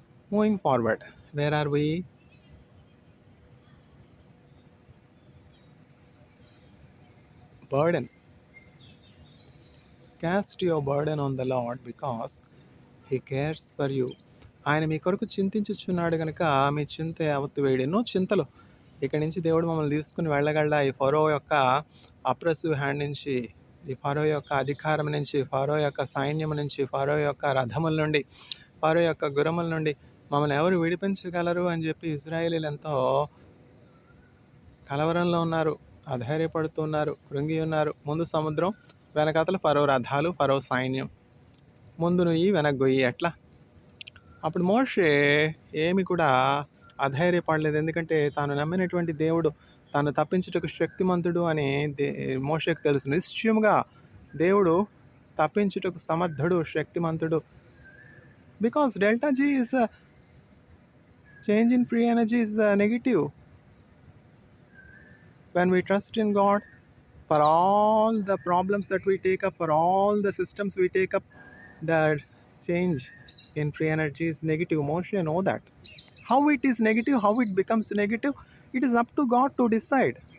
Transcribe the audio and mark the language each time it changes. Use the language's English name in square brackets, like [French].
[English] Moving forward, where are we? Burden. Cast your burden on the Lord because He cares for you. [Telugu] ఆయన మీ కొరకు చింతించుచున్నాడు కనుక మీ చింత యావత్తు వేడి. ఎన్నో చింతలు. ఇక్కడి నుంచి దేవుడు మమ్మల్ని తీసుకుని వెళ్ళగలడా? ఈ ఫరో యొక్క అప్రెసివ్ హ్యాండ్ నుంచి, ఈ ఫరో యొక్క అధికారం నుంచి, ఫరో యొక్క సైన్యం నుంచి, ఫరో యొక్క రథముల నుండి, ఫరో యొక్క గుర్రముల నుండి మమ్మల్ని ఎవరు విడిపించగలరు అని చెప్పి ఇజ్రాయేలీలు ఎంతో కలవరంలో ఉన్నారు, అధైర్యపడుతున్నారు, కృంగి ఉన్నారు. ముందు సముద్రం, వెనకాతల ఫరో రథాలు, ఫరో సైన్యం. ముందు నుయ్యి వెనగ్గొయ్యి. ఎట్లా? అప్పుడు మోషే ఏమి కూడా అధైర్యపడలేదు. ఎందుకంటే తాను నమ్మినటువంటి దేవుడు తాను తప్పించుటకు శక్తిమంతుడు అని మోషేకు తెలుసు. నిశ్చయముగా దేవుడు తప్పించుటకు సమర్థుడు, శక్తిమంతుడు. [English] Because delta G is change in free energy is negative. When we trust in God, for all the problems that we take up, for all the systems we take up, the change in free energy is negative. Moshe know that. How it is negative, how it becomes negative, it is up to God to decide.